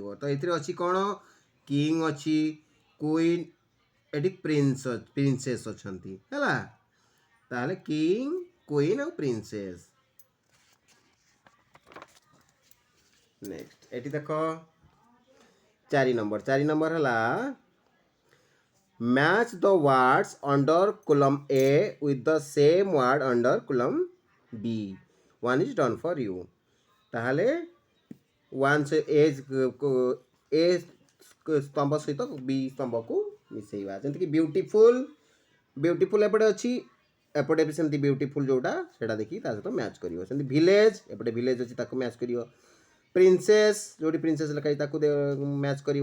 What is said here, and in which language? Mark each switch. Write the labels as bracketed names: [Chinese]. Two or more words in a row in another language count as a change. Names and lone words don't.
[Odia] ତ ଏଥିରେ ଅଛି କ'ଣ, କିଙ୍ଗ ଅଛି, କୁଇନ୍, ଏଠି ପ୍ରିନ୍ସେସ୍ ଅଛନ୍ତି ହେଲା। ତାହେଲେ କିଙ୍ଗ, କୁଇନ୍ ଆଉ ପ୍ରିନ୍ସେସ୍। [English] ନେକ୍ସଟ [Odia] ଏଠି ଦେଖ 4 ନମ୍ବର ହେଲା, [English] match the words under column A with the same word under column B. One is done for you. [Odia] ତାହେଲେ A ସ୍ତମ୍ଭ ସହିତ B ସ୍ତମ୍ଭକୁ ମିଶାଇବା। ଯେମିତିକି ବ୍ୟୁଟିଫୁଲ୍, ବ୍ୟୁଟିଫୁଲ୍ ଏପଟେ ଅଛି, ଏପଟେ ବି ସେମିତି ବ୍ୟୁଟିଫୁଲ୍ ଯେଉଁଟା ସେଇଟା ଦେଖିକି ତା ସହିତ ମ୍ୟାଚ୍ କରିବ। ସେମିତି ଭିଲେଜ୍, ଏପଟେ ଭିଲେଜ୍ ଅଛି ତାକୁ ମ୍ୟାଚ୍ କରିବ। ପ୍ରିନ୍ସେସ୍, ଯେଉଁଠି ପ୍ରିନ୍ସେସ୍ ଲେଖା ହେଇଛି ତାକୁ ମ୍ୟାଚ୍ କରିବ।